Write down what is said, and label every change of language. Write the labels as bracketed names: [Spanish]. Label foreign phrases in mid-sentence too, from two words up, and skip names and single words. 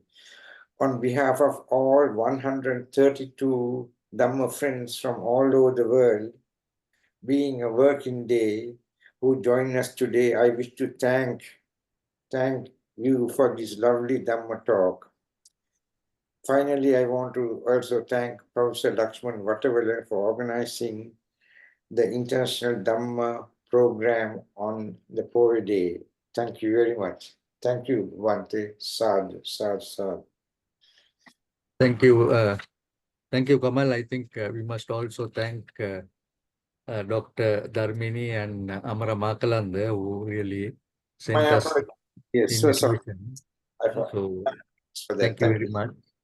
[English] On behalf of all 132 Dhamma friends from all over the world, being a working day, who join us today, I wish to thank you for this lovely Dhamma talk. Finally, I want to also thank Professor Lakshman Vattavela for organizing the International Dhamma program on the Poya Day. Thank you very much. Thank you, [Pali] Bhante. Sadhu, sadhu, sadhu. [English] Thank you, Kamal. I think we must also thank Dr. Dharmini and Amara Makalanda, who really sent us Yes, so sorry. invitation. So Thank you very much.